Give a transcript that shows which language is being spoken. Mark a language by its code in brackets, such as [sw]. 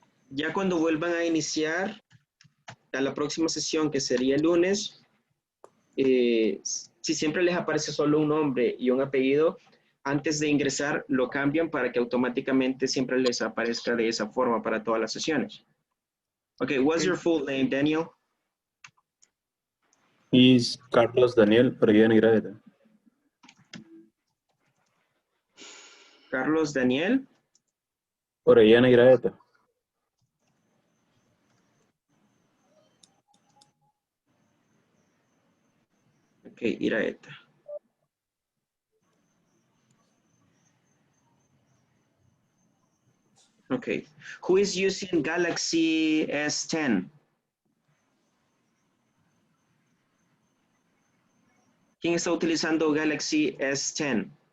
[es] Ya cuando vuelvan a iniciar a la próxima sesión, que sería el lunes, si siempre les aparece solo un nombre y un apellido, antes de ingresar lo cambian para que automáticamente siempre les aparezca de esa forma para todas las sesiones. [en] Okay, what's your full name, Daniel? Is Carlos Daniel Orellana y Graveta. Carlos Daniel. Orellana y Graveta. Okay, Iraeta. Okay, who is using Galaxy S10? [es] ¿Quién está utilizando Galaxy S10?